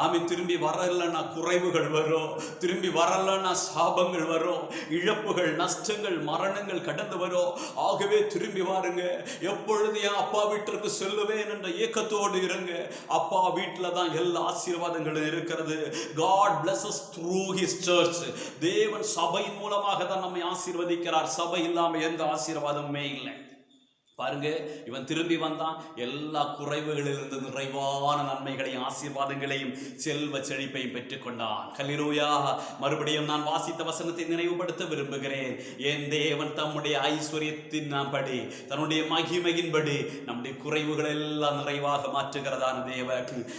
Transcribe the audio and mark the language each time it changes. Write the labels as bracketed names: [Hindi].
[Tamil] திரும்பி வரலன்னா குறைவுகள் வரும், திரும்பி வரலன்னா சாபங்கள் வரும், இழப்புகள், நஷ்டங்கள், மரணங்கள் கடந்து வரும். ஆகவே திரும்பி வாருங்க. எப்பொழுது என் அப்பா வீட்டிற்கு செல்லுவேன் என்ற ஏக்கத்தோடு இருங்க. அப்பா வீட்டில் தான் எல்லா ஆசீர்வாதங்களும் இருக்கிறது. [English] God blesses through his church. [Tamil] தேவன் சபையின் மூலமாக தான் நம்மை ஆசீர்வதிக்கிறார். சபை இல்லாமல் எந்த ஆசீர்வாதமுமே இல்லை. பாருங்க, இவன் திரும்பி வந்தான், எல்லா குறைவுகளிலிருந்து நிறைவான நன்மைகளையும் ஆசீர்வாதங்களையும் செல்வ செழிப்பையும் பெற்றுக்கொண்டான். ஹல்லேலூயா. மறுபடியும் நான் வாசித்த வசனத்தை நினைவுபடுத்த விரும்புகிறேன். என் தேவன் தம்முடைய ஐஸ்வர்யத்தின் படி, தன்னுடைய மகிமையின்படி நம்முடைய குறைவுகள் எல்லாம் நிறைவாக மாற்றுகிறதான தேவன்.